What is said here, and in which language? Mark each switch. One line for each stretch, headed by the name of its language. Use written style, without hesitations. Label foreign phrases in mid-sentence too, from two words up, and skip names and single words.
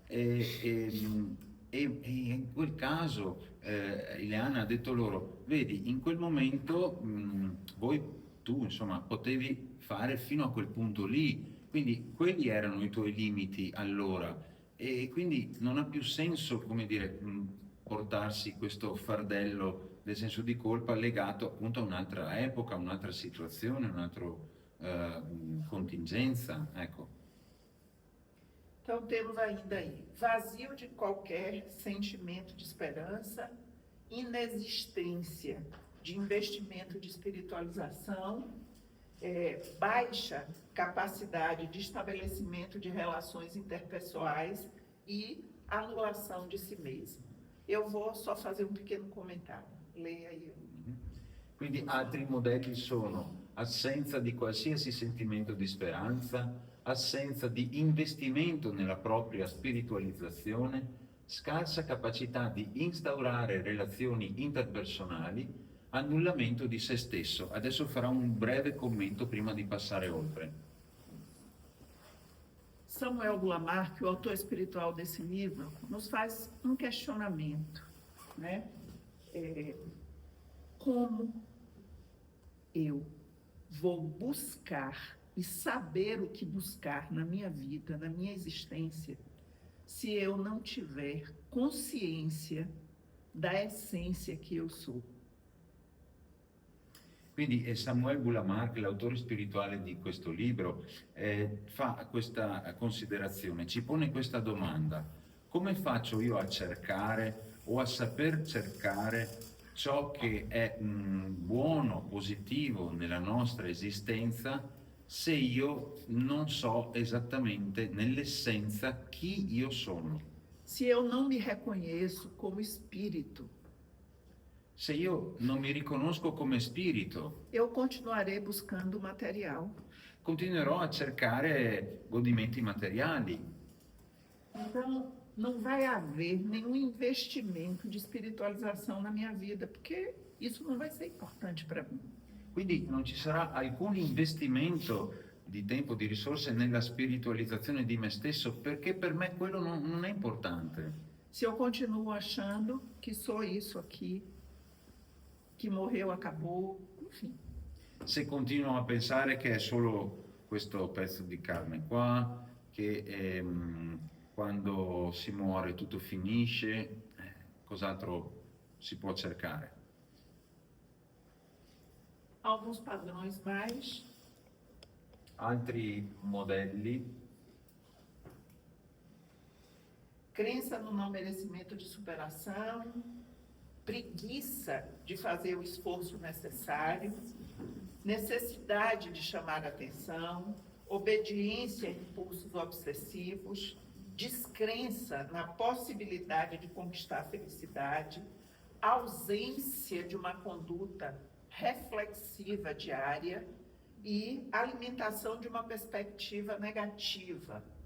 Italian: e in quel caso Ileana ha detto loro, vedi, in quel momento tu insomma potevi fare fino a quel punto lì, quindi quelli erano i tuoi limiti allora e quindi non ha più senso, come dire, portarsi questo fardello del senso di colpa legato appunto a un'altra epoca, un'altra situazione, un'altra contingenza, ecco.
Portuguese: Então, temos ainda aí vazio de qualquer sentimento de esperança, inexistência de investimento de espiritualização, baixa capacidade de estabelecimento de relações interpessoais e anulação de si mesmo. Eu vou só fazer um pequeno comentário. Leia aí.
Italian: Quindi altri modelli sono assenza di qualsiasi sentimento di speranza, assenza di investimento nella propria spiritualizzazione, scarsa capacità di instaurare relazioni interpersonali, annullamento di se stesso. Adesso farò un breve commento prima di passare oltre.
Portuguese: Samuel Gulamark, o autor espiritual desse livro, nos faz um questionamento, né? Como eu vou buscar e saber o que buscar na minha vida, na minha existência, se eu não tiver consciência da essência que eu sou?
Italian: Quindi Samuel Gulamark, l'autore spirituale di questo libro, fa questa considerazione, ci pone questa domanda: come faccio io a cercare o a saper cercare ciò che è buono, positivo nella nostra esistenza se io non so esattamente nell'essenza chi io sono?
Portuguese: Se eu não me reconheço como espírito,
Italian: se io non mi riconosco come spirito,
Portuguese: eu continuarei buscando o material.
Italian: Continuerò a cercare godimenti materiali.
Portuguese: Então, não vai haver nenhum investimento de espiritualização na minha vida, porque isso não vai ser importante para mim.
Italian: Quindi non ci sarà alcun investimento di tempo, di risorse nella spiritualizzazione di me stesso, perché per me quello non è importante.
Portuguese: Se eu continuo achando que sou isso aqui, que morreu, acabou, enfim.
Italian: Se continuo a pensare che è solo questo pezzo di carne qua, che quando si muore tutto finisce, cos'altro si può cercare?
Portuguese: Alguns padrões mais.
Italian: Altri modelli.
Portuguese: Crença no não merecimento de superação, preguiça de fazer o esforço necessário, necessidade de chamar a atenção, obediência a impulsos obsessivos, descrença na possibilidade de conquistar a felicidade, ausência de uma conduta reflexiva diária e alimentação de uma perspectiva negativa.